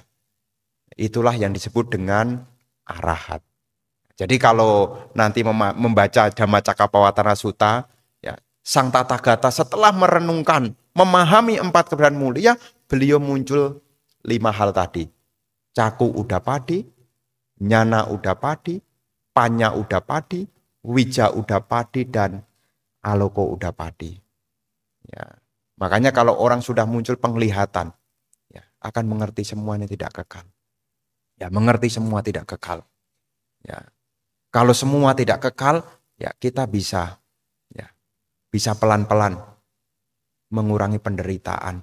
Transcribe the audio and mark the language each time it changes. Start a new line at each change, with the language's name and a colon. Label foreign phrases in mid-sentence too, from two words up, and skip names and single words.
Indonesian: Itulah yang disebut dengan arahat. Jadi kalau nanti membaca Dhammacakkappavattana Sutta, ya, Sang Tathagata setelah merenungkan, memahami 4 keberadaan mulia, beliau muncul 5 hal tadi.
Pali: Caku udapadi, nyana udapadi, panya udapadi, wija udapadi,
Indonesian: dan
Pali: aloko udapadi.
Indonesian: Ya. Makanya kalau orang sudah muncul penglihatan, ya, akan mengerti semuanya tidak kekal. Ya, mengerti semua tidak kekal. Ya. Kalau semua tidak kekal, ya kita bisa pelan-pelan mengurangi penderitaan.